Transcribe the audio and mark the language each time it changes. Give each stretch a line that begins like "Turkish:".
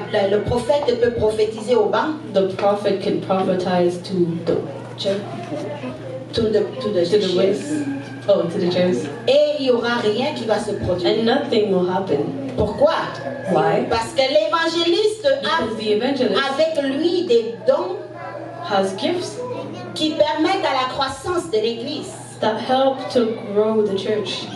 French: Le prophète peut prophétiser au banc.
English: The prophet can prophesize to the chair, To the to the waist, to the chairs,
French: Et il n'y aura rien qui va se produire.
English: and nothing will happen.
French: Pourquoi?
English: Why?
French: Parce que l'évangéliste a
English: Because the evangelist
French: avec lui des dons
English: has gifts
French: qui permettent à la croissance de l'église.
English: that help to grow the church.